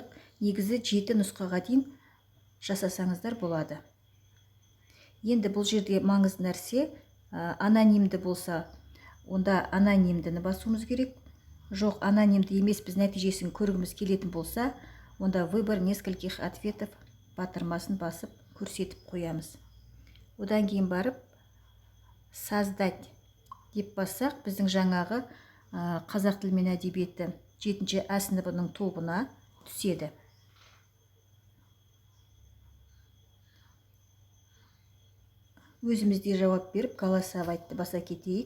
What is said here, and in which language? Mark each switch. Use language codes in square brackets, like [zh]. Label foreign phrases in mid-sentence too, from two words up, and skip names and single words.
[kk] Негізі 7 нұсқаға дейін жасасаңыздар болады. Енді бұл жерде маңызды нәрсе, анонимді болса, онда анонимдіні басуымыз керек. Жоқ, анонимді емес, біз нәтижесін көргіміз келетін болса, онда [ru] выбор нескольких ответов [kk] батырмасын басып көрсетіп қоямыз. Одан кейін барып создать деп бассақ, біздің жаңағы қазақ тілі мен әдебиеті 7-ші А сыныбының тобына түседі. Өзімізде жауап беріп, голосовать баса кетейік.